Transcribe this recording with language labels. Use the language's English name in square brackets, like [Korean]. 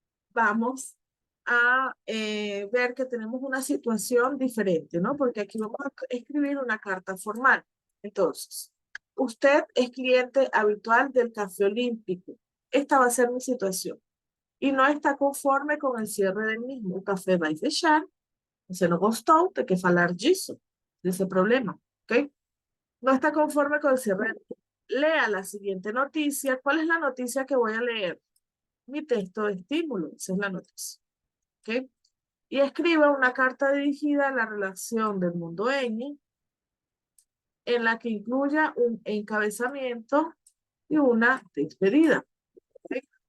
[Spanish] Vamos a ver que tenemos una situación diferente, ¿no? Porque aquí vamos a escribir una carta formal. Entonces, usted es cliente habitual del Café Olímpico. Esta va a ser mi situación. Y no está conforme con el cierre del mismo. [Portuguese] O café vai fechar. Você não gostou, tem que falar disso, desse problema, ¿ok? [Spanish] No está conforme con el cierre. Lea la siguiente noticia. ¿Cuál es la noticia que voy a leer? Mi texto de estímulo. Esa es la noticia. ¿Ok? Y escriba una carta dirigida a la relación del mundo ñ en la que incluya un encabezamiento y una despedida. ¿Ok?